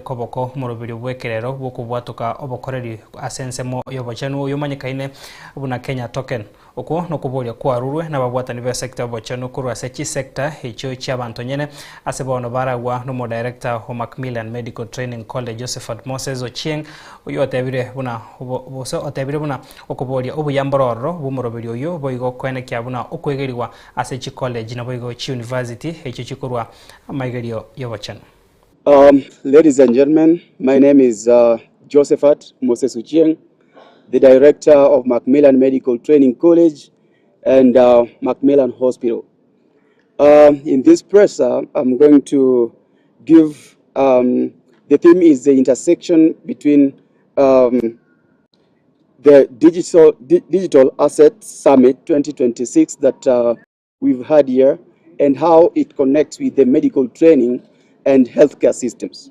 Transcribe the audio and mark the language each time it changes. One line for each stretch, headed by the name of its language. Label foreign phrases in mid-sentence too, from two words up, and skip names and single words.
Gusii: koboko murubiri bwekerero bwokubwatuka obokoreri asensemo yobochenu yomanyikaine buna Kenya token oko nokuboria kwarurwe na babwatani be sector bochenu kurwa sechi sector echo chabanto nyene asebono baragwa no
English: director of
Gusii: Macmillan Medical Training College Josephat Moses Ochieng oyotebire buna boso otebire buna okoboria obuyambororo bumurubiri oyo boigo kwene kyabuna okwegeriwa asechi college na boigo chi university echo chikurwa amaigerio yobochenu.
English: Ladies and gentlemen, my name is Josephat Moses Ochieng, the director of Macmillan Medical Training College and Macmillan Hospital. In this presser, I'm going to give, the theme is the intersection between the Digital Asset Summit 2026 that we've had here and how it connects with the medical training and healthcare systems.